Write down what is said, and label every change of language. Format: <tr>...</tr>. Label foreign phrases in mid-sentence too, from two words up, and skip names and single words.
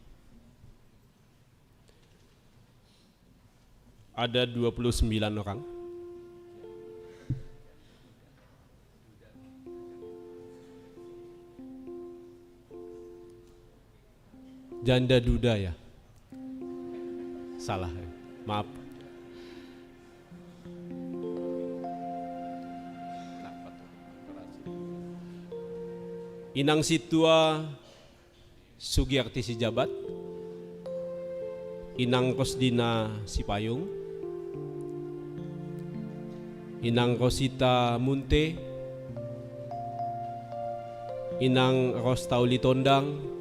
<id>Ada 29 orang. Janda duda ya? Salah ya. Maaf. Inang Situa Sugiyarti Sijabat, Inang Kosdina Sipayung, Inang Rosita Munte, Inang Rostauli Tondang,</id>